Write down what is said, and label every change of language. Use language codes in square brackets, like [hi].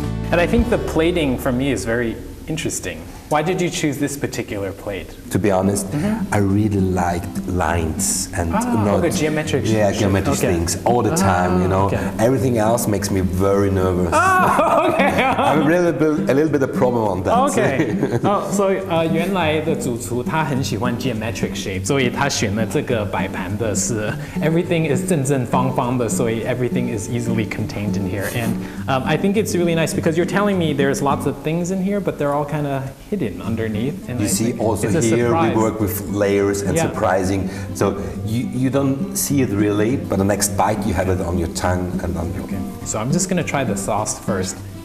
[en] And I think the plating for me is very interesting. Why did you choose this particular plate? To be honest, I really liked lines and not geometric. Yeah, geometric things all the time. Everything else makes me very nervous. I'm a little bit a problem on that. Okay. [zh] So 原来的主厨他很喜欢 [en] geometric shape， [zh] 所以他选了这个摆盘的是 [en] everything is [zh] 正正方方的，所以 [en] everything is easily contained in here. And I think it's really nice because you're telling me there's lots of things in here, but they're all kind of hidden underneath. And you see also here we work with layers and surprising. So you don't see it really, but the next bite you have it on your tongue and on your... Okay. So I'm just going to try the sauce first.